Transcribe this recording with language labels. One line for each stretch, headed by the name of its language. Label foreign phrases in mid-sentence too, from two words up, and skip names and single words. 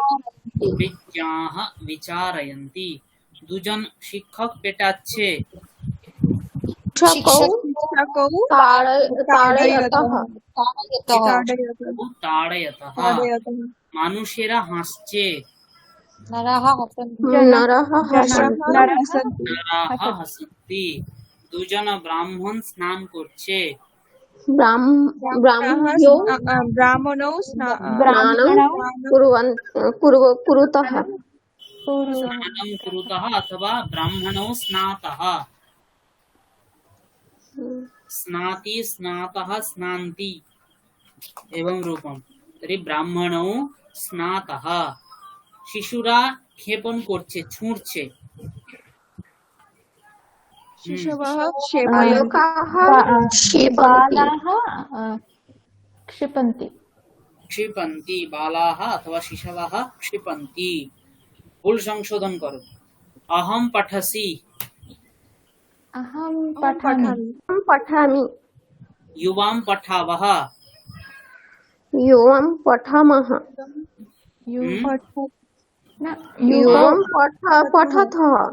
Sanskrit: বিজ্ঞাः বিচারয়ন্তি।
Bangla: দুজন শিক্ষক পেটাচ্ছে।
Sanskrit: शिक्षकौ ताडयतः।
Bangla: তাড়য়তঃ। মানুষেরা হাসছে।
Sanskrit: नरः हसन्ति। নরাः হাসন্তি।
Bangla: দুজন ব্রাহ্মণ স্নান করছে।
Sanskrit: ब्राह्मणौ कुरुतः। স্নাनं কুরুতः अथवा ब्राह्मणौ स्नातः। स्नाति स्नातः स्नान्ति एवं रूपम। तर्हि ब्राह्मणौ स्नातः।
Bangla: শিশুরা ক্ষেপণ করছে, ছুঁড়ছে।
Sanskrit: शिशवः क्षेपयन्ति। बालाः क्षिपन्ति। क्षिपन्ति। बालाः अथवा शिशवः क्षिपन्ति।
Bangla: ভুল সংশোধন করো।
Sanskrit: अहं पठसि। अहं पठामि। युवां पठावः। युवां पठामः। युवां पठतः।